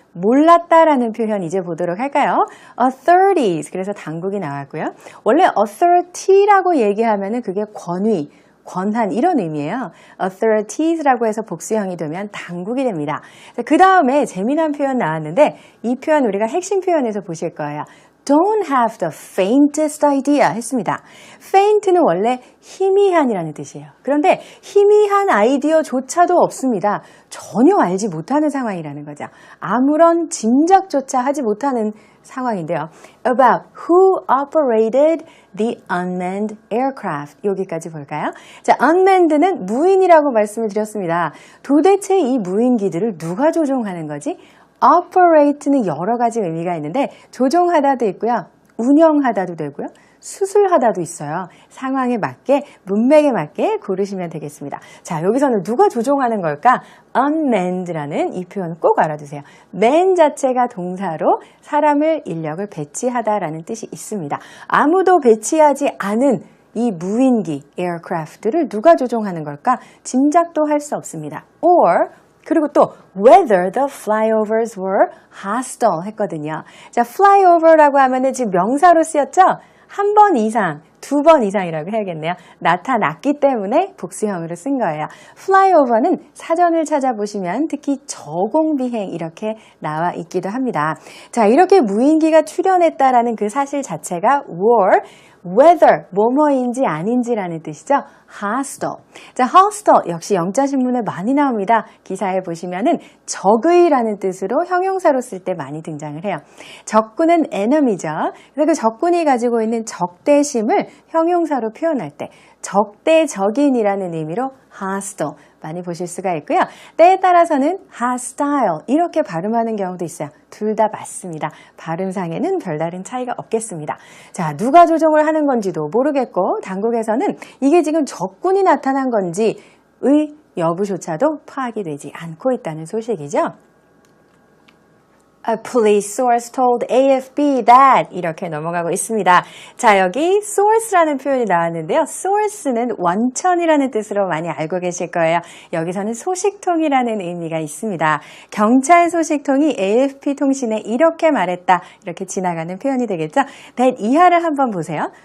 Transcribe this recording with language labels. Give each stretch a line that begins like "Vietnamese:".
Korean: 몰랐다라는 표현 이제 보도록 할까요? authorities, 그래서 당국이 나왔고요. 원래 authority라고 얘기하면은 그게 권위, 권한 이런 의미예요. authorities라고 해서 복수형이 되면 당국이 됩니다. 그 다음에 재미난 표현 나왔는데 이 표현 우리가 핵심 표현에서 보실 거예요.
English: Don't have the faintest idea
Korean: 했습니다. faint는 원래 희미한이라는 뜻이에요. 그런데 희미한 아이디어조차도 없습니다. 전혀 알지 못하는 상황이라는 거죠. 아무런 짐작조차 하지 못하는 상황인데요.
English: About who operated the unmanned aircraft.
Korean: 여기까지 볼까요? 자, unmanned는 무인이라고 말씀을 드렸습니다. 도대체 이 무인기들을 누가 조종하는 거지? operate는 여러 가지 의미가 있는데 조종하다도 있고요. 운영하다도 되고요. 수술하다도 있어요. 상황에 맞게, 문맥에 맞게 고르시면 되겠습니다. 자, 여기서는 누가 조종하는 걸까? unmanned라는 이 표현 꼭 알아두세요. man 자체가 동사로 사람을, 인력을 배치하다라는 뜻이 있습니다. 아무도 배치하지 않은 이 무인기, aircraft를 누가 조종하는 걸까? 짐작도 할 수 없습니다.
English: or
Korean: 그리고 또
English: whether the flyovers were hostile
Korean: 했거든요. 자, flyover라고 하면은 지금 명사로 쓰였죠? 한 번 이상, 두 번 이상이라고 해야겠네요. 나타났기 때문에 복수형으로 쓴 거예요. flyover는 사전을 찾아보시면 특히 저공비행 이렇게 나와 있기도 합니다. 자, 이렇게 무인기가 출현했다라는 그 사실 자체가 war, whether, 뭐뭐인지 아닌지라는 뜻이죠.
English: hostile.
Korean: 자, hostile 역시 영자신문에 많이 나옵니다. 기사에 보시면은 적의라는 뜻으로 형용사로 쓸 때 많이 등장을 해요. 적군은 enemy죠. 그래서 그 적군이 가지고 있는 적대심을 형용사로 표현할 때 적대적인이라는 의미로 hostile 많이 보실 수가 있고요. 때에 따라서는 hostile 이렇게 발음하는 경우도 있어요. 둘 다 맞습니다. 발음상에는 별다른 차이가 없겠습니다. 자, 누가 조종을 하는 건지도 모르겠고 당국에서는 이게 지금 적군이 나타난 건지의 여부조차도 파악이 되지 않고 있다는 소식이죠.
English: A police source told AFP that
Korean: 이렇게 넘어가고 있습니다. 자, 여기 source라는 표현이 나왔는데요. source는 원천이라는 뜻으로 많이 알고 계실 거예요. 여기서는 소식통이라는 의미가 있습니다. 경찰 소식통이 AFP 통신에 이렇게 말했다. 이렇게 지나가는 표현이 되겠죠. that 이하를 한번 보세요.